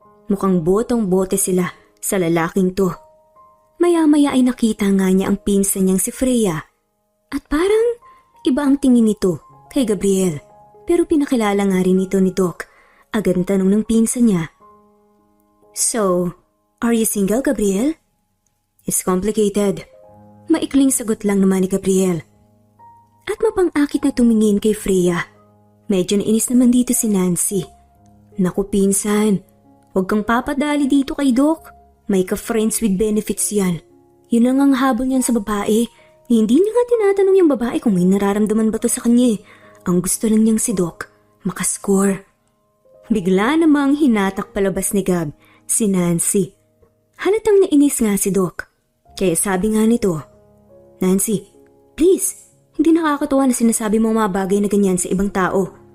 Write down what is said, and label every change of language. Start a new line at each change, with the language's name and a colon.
Filipino: Mukhang botong-bote sila sa lalaking to. Maya-maya ay nakita nga niya ang pinsan niyang si Freya. At parang iba ang tingin nito kay Gabriel. Pero pinakilala nga rin ito ni Doc. Agad tanong ng pinsan niya.
English: So, are you single, Gabriel? It's complicated.
Filipino: Maikling sagot lang naman ni Gabriel. At mapang-akit na tumingin kay Freya. Medyo nainis naman dito si Nancy. Naku pinsan, huwag kang papadali dito kay Doc. May ka-friends with benefits yan. Yun ang habol niyan sa babae. Hindi niya nga tinatanong yung babae kung may nararamdaman ba to sa kanya. Ang gusto lang niyang si Doc, makascore. Bigla namang hinatak palabas ni Gab, si Nancy. Halatang nainis nga si Doc. Kaya sabi nga nito, Nancy, please, hindi nakakatuwa na sinasabi mo mga bagay na ganyan sa ibang tao.